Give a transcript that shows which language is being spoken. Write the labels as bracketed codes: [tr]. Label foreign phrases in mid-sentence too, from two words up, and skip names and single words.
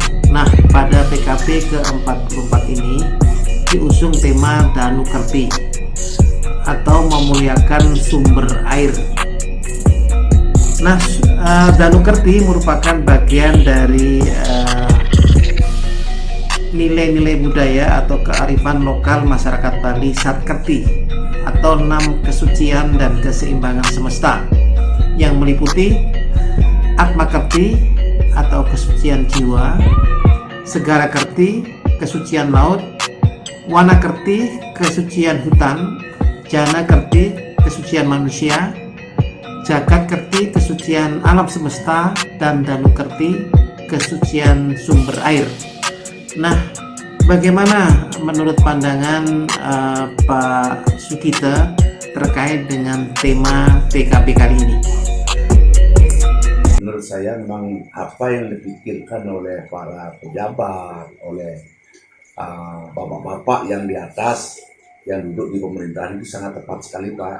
[id] Nah, pada PKB ke-44 ini diusung tema Danu Kerti atau memuliakan sumber air. Nah, Danu Kerti merupakan bagian dari nilai-nilai budaya atau kearifan lokal masyarakat Bali Satkerti atau 6 kesucian dan keseimbangan semesta yang meliputi Atma Kerti atau kesucian jiwa, Segara Kerti kesucian laut, Wana Kerti kesucian hutan, Jana Kerti kesucian manusia, Jagat Kerti kesucian alam semesta, dan Danu Kerti kesucian sumber air. Nah, bagaimana menurut pandangan Pak Sugita terkait dengan tema PKB kali ini? Menurut saya memang apa yang dipikirkan oleh para pejabat, oleh bapak-bapak yang di atas, yang duduk di pemerintahan itu sangat tepat sekali, Pak.